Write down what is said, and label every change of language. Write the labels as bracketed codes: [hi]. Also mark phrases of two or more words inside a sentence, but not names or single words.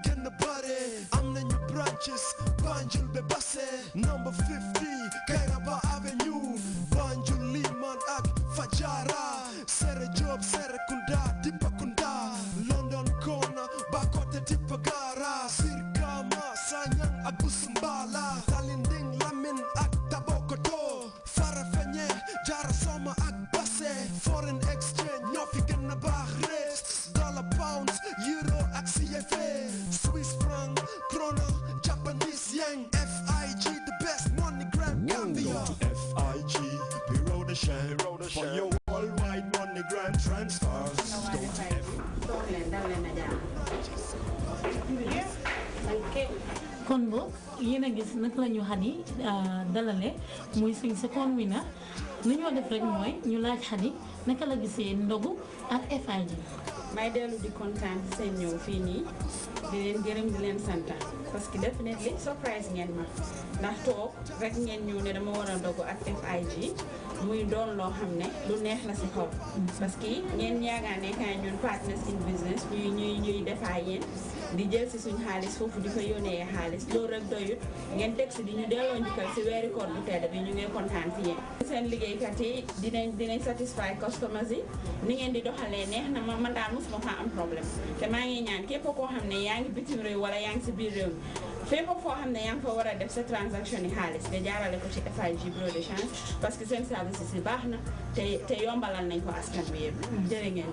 [wo] gën a bare am nañu branches Banjul be Basse number 50 Kairaba Avenue Banjul Liman ak Fajara Sere Job Serekunda Dipakunda London Corner Bakote Tipagara Sirkama Sanyang ak Busumbala Talinding Lamin [en] ak Tabokoto Farafenye Jara Soma ak Basse foreign exchange [wo] ñoo fi gën a baax [en] rates dollar pounds euro ak CFA Swiss franc krona Japanese yen FIG the best MoneyGram Gambia FIG [fr] bureau de change [en] for your worldwide MoneyGram transfers go to [wo] kon boog yéen a gis naka la ñu Xadi dalale muy suñ [en] second winner [wo] li ñoo def rek mooy ñu laaj Xadi naka la gisee ndogu ak FIG. may dellu di kontaan seen ñëw fii nii di leen gërëm di leen sant [fr] parce que [en] definitely surprise [wo] ngeen ma ndax toog rek ngeen ñëw ne dama war a ndogu ak FIG muy doon loo xam ne lu neex la si xol [fr] parce que [wo] ngeen yaagaa nekkaa ñun [en] partners in business [wo] ñuy defaa yéen di jël si suñ xaalis foofu di ko yónnee xaalis loolu rek doyut ngeen teg si di ñu delloo njukkal si weeri koor bu tedd bi ñu ngi kontaan si yéen seen liggéeykat yi dinañ [en] satisfy customers [wo] yi ni ngeen di doxalee neex na man daal mosuma fa am problème te maa ngi ñaan képp koo xam ne yaa ngi bitim réew wala yaa ngi si biir réew mi fépp foo xam ne yaa ngi fa war a def sa transaction yi xaalis nga jaarale ko ci FIG [fr] bureau de change parce que [wo] seen service si baax na te yombalal nañ ko askan bi yëpp jërë ngeen